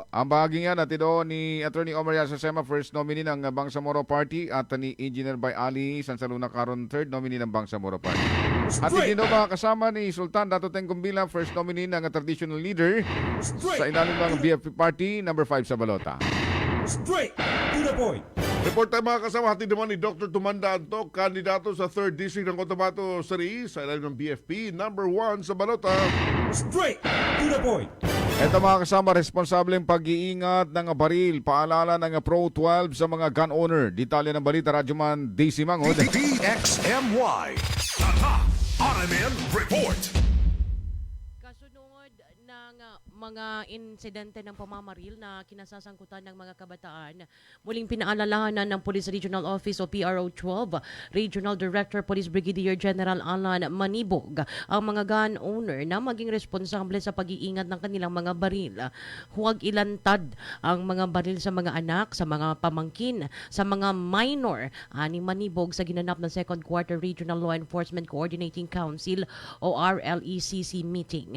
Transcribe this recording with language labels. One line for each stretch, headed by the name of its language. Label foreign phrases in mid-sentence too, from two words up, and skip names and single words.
Filipino: Ang bahagi nga natin doon ni Attorney Omar Yasasema,
English: first nominee
Filipino: ng Bangsamoro Party, at ni Engineer Bay Ali Sansaluna Caron,
English: third nominee
Filipino: ng Bangsamoro Party. At hindi na mga kasama ni Sultan Dato Tengkong bilang
English: first nominee
Filipino: ng
English: traditional leader
Filipino: sa ilalim ng BFP Party, number 5 sa balota.
English: Straight to the point.
Filipino: Report tayo mga kasama, hatid naman ni Dr. Tumanda Antok, kandidato sa 3rd District ng Cotabato City sa ilalim ng BFP, number 1 sa balota.
English: Straight to the point.
Filipino: Ito mga kasama, responsableng pag-iingat ng baril, paalala ng Pro 12 sa mga
English: gun owner.
Filipino: Detalye ng balita, Radyoman DC Mangod. DXMY Tata RMN Report. Kasunod ng mga insidente ng pamamaril na kinasasangkutan ng mga kabataan, muling pinaalalahanan ng Police Regional Office o PRO 12 Regional Director Police Brigadier General Alan Manibog ang mga
English: gun owner
Filipino: na maging responsable sa pag-iingat ng kanilang mga baril. Huwag ilantad ang mga baril sa mga anak, sa mga pamangkin, sa mga minor. Ani Manibog sa ginanap ng Second Quarter Regional Law Enforcement Coordinating Council o RLECC meeting.